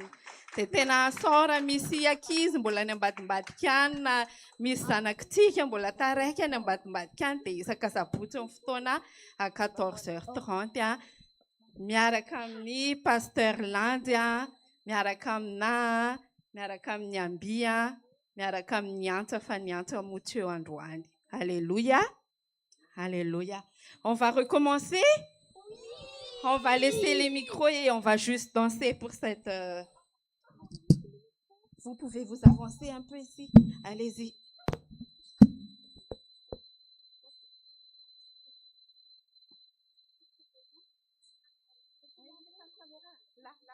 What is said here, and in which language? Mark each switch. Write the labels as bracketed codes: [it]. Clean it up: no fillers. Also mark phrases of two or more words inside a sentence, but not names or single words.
[mg] Dia tena sora misy ankizy mbola any ambadimbadika any na misy zanakitsika mbola taraiky any ambadimbadika any dia isaka sabotsy ny fotoana à 14h30 miaraka amin'ny pasteur Landy miaraka amina, miaraka amin'ny Amby miaraka amin'ny Antsa fa ny Antsa motsy eo androany. [fr] Alléluia. Alléluia. On va recommencer? On va laisser les micros et on va juste danser pour cette... Vous pouvez vous avancer un peu ici. Allez-y. Là.